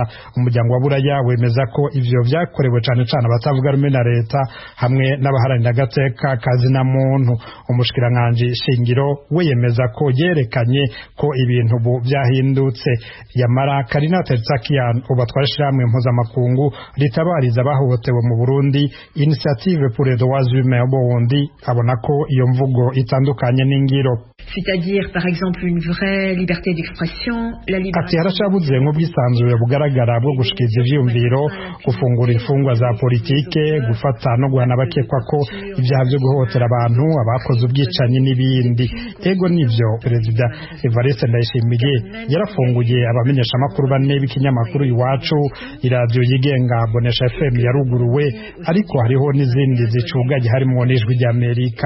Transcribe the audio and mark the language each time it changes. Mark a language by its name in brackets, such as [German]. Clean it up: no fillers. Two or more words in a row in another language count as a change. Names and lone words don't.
[Rundi] Umuryango wa buraya wemeza ko ivyo vyakorewe cane abatavuga rumwe na leta hamwe n'abaharanira agateka kazina muntu. Umushikiranganji Shingiro we yemeza ko yerekanye ko ibintu vyahindutse. Yamara Karina Tertsakian ubatwara ishirahamwe mpuzamakungu ritabariza abahohotewe mu Burundi Initiative pour les droits humains au Burundi abona ko iyo mvugo itandukanye n'ingiro. [French] C'est-à-dire par exemple une vraie liberté d'expression, la liberté [Rundi] harashabuze nk'ubwisanzure bugaragara bwo gushikiriza ivyiyumviro, gufungura imfungwa za politike, gufata no guhana abakekwa ko ibyaha byo guhohotera abantu, abakoze ubwicanyi n'ibindi. Ego nivyo Perezida Evariste Ndayishimiye yarafunguye abamenyesha amakuru bane b'ikinyamakuru Iwacu, iradiyo yigenga Bonesha FM yaruguruwe, ariko hariho n'izindi zicugaye harimo n'ijwi ry'Amerika.